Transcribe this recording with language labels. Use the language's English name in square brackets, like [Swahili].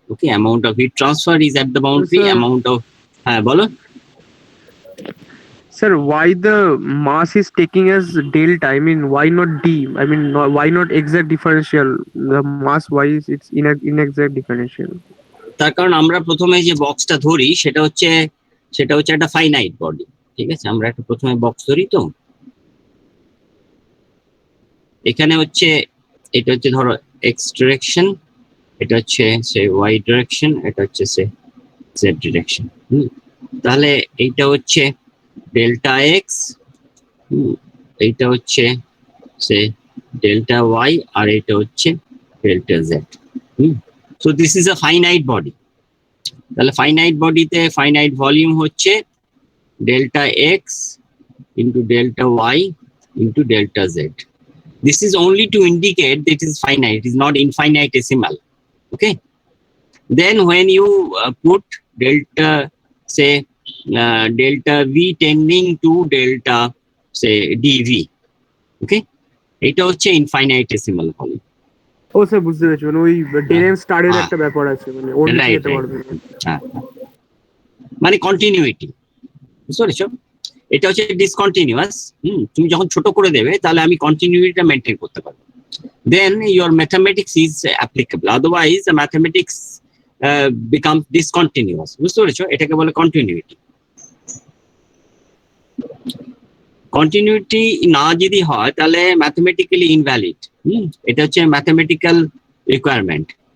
[English] Okay, amount of heat transfer is at the boundary, Sir, amount of bolo. sir, why the mass is taking as delta? I mean, why not D? I mean, why not exact differential? The mass, why is it's inexact differential? [Bangla] তার কারণ আমরা প্রথমে যে বক্সটা ধরি সেটা হচ্ছে একটা ফাইনাইট বডি। ঠিক আছে, আমরা একটা প্রথমে বক্স ধরি। তো এখানে হচ্ছে এটা হচ্ছে ধরো এক্স ডিরেকশন, এটা হচ্ছে সে ওয়াই ডিরেকশন, এটা হচ্ছে সে জেড ডিরেকশন। তাহলে এইটা হচ্ছে ডেল্টা এক্স, এইটা হচ্ছে সে ডেল্টা ওয়াই, আর এটা হচ্ছে delta Z. [English] So this is a finite body. [Bangla] তাহলে ফাইনাইট বডিতে ফাইনাইট ভলিউম হচ্ছে delta x into delta Y into delta Z. [English] This is only to indicate that it is finite, it is not infinitesimal. Okay. Then when you put delta, say delta V tending to delta, say dV. Okay. [Bangla] এটা হচ্ছে infinitesimal volume. ও sir, বুঝতে পেরেছি, মানে ওই ডেরেন স্টারের একটা ব্যাপার আছে, মানে ওর নিচে যেতে পারবে না। হ্যাঁ, মানে কন্টিনিউইটি, বুঝতে পেরেছো? এটা হচ্ছে ডিসকন্টিনিউয়াস। তুমি যখন ছোট করে দেবে তাহলে আমি কন্টিনিউইটিটা মেনটেন করতে পারবো। [English] Then your mathematics is applicable. Otherwise, the mathematics becomes discontinuous. [Bangla] বুঝতে পেরেছো? এটাকে বলে কন্টিনিউইটি। কন্টিনিউইটি না যদি হয় তাহলে ম্যাথমেটিক্যালি ইনভ্যালিড। এটা হচ্ছে ম্যাথমেটিক্যাল রিকোয়ারমেন্ট।